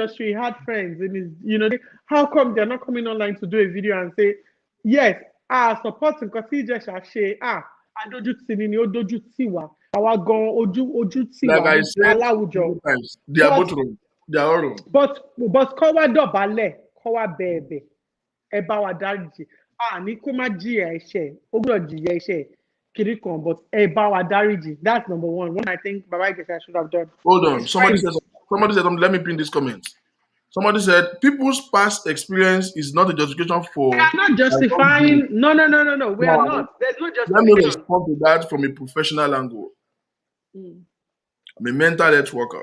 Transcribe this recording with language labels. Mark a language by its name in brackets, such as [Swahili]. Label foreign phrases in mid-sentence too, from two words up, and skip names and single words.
[English] He had friends, and how come they're not coming online to do a video and say, yes, support because Ijesha say, [Yoruba] odoju tiwa. [English] Like I said, times, they are both wrong. They are all wrong. [Yoruba] But kowa dobale, kowa bebe, eba wa dariji. Ni ko ma jiya ese, o gbodo jiya ese. But eba wa dariji. [English] That's number one. One I think Baba Ijesha should have done. Hold on. Somebody said, let me pin this comment. Somebody said, people's past experience is not a justification for... We are not justifying... No. We are not. There's no justification. Let me respond to that from a professional angle. I'm a mental health worker.